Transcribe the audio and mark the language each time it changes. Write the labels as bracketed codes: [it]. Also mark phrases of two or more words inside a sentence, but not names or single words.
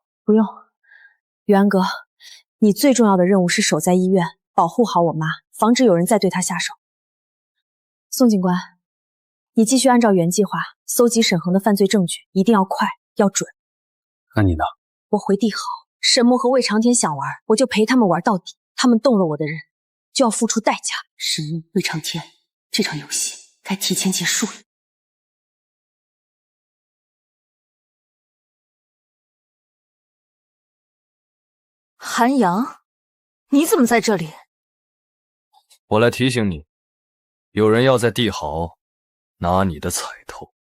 [zh] 不用，宇安哥，你最重要的任务是守在医院，保護好我媽，防止有人再對她下手。宋警官，你繼續按照原計劃搜集沈恆的犯罪證據，一定要快，要準。那你呢？我回帝豪，沈木和魏長天想玩，我就陪他們玩到底。他們動了我的人，就要付出代價。沈木、魏長天，這場遊戲該提前結束了。韓陽，你怎麼在這裡？我來提醒你，有人要在帝豪拿你的彩頭。